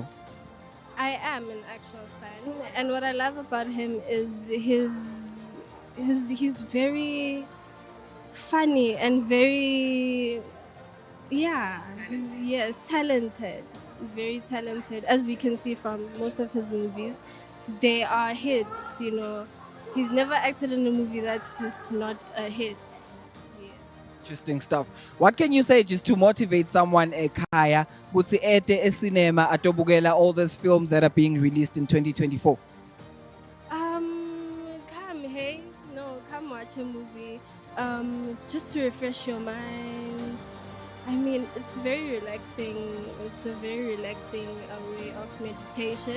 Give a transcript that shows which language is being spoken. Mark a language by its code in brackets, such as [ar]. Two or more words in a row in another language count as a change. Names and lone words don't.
[en] I am an actual fan, and what I love about him is he's very funny and very, yeah, yes, talented, very talented. As we can see from most of his movies, they are hits. You know, he's never acted in a movie that's just not a hit. Interesting stuff. What can you say just to motivate someone [ss] ekhaya ukuthi ete ecinema atobukela [en] all these films that are being released in 2024? Come, hey, no, come watch a movie, just to refresh your mind. I mean, it's very relaxing. It's a very relaxing way of meditation.